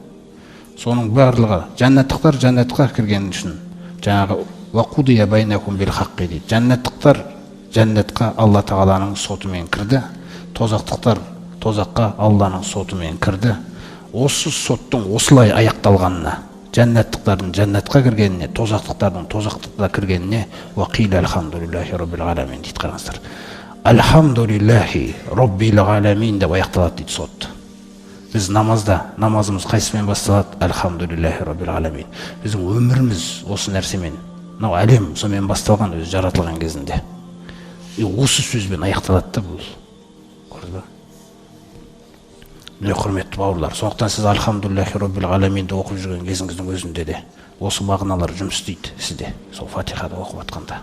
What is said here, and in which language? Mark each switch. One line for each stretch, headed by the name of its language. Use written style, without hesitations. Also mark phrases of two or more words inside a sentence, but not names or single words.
Kazakh: Соның барлығы жәннаттықтар жәннатқа кірген үшін жаңағы
Arabic: وقضي بينهم بالحق
Kazakh: дейді. Жәннаттықтар жәннатқа Алла Тағаланың сотымен кірді, тозақтықтар тозаққа Алланың сотымен кірді. Осы соттың осылай аяқталғанына, жәннаттықтардың жәннатқа кіргеніне, тозақтықтардың тозақтыққа кіргеніне
Arabic: وقيل الحمد لله رب العالمين
Kazakh: дейді, қараңыздар.
Arabic: الحمد لله رب العالمين
Kazakh: деп аяқталады дейді сот. Біз намазда, намазымыз қайсымен басталады?
Arabic: الحمد لله رب العالمين.
Kazakh: Біздің өміріміз осы нәрсемен, мынау әлем сонымен басталған, өзі жаратылған кезінде. Осы сөзбен аяқталады да бұл. Көрдіңіз ба? Міне құрметті бауырлар, сондықтан сіз
Arabic: الحمد لله رب العالمين
Kazakh: оқып жүрген кезіңіздің өзінде де осы мағыналар жұмыс істейді сізде, сол фатихады оқып атқанда.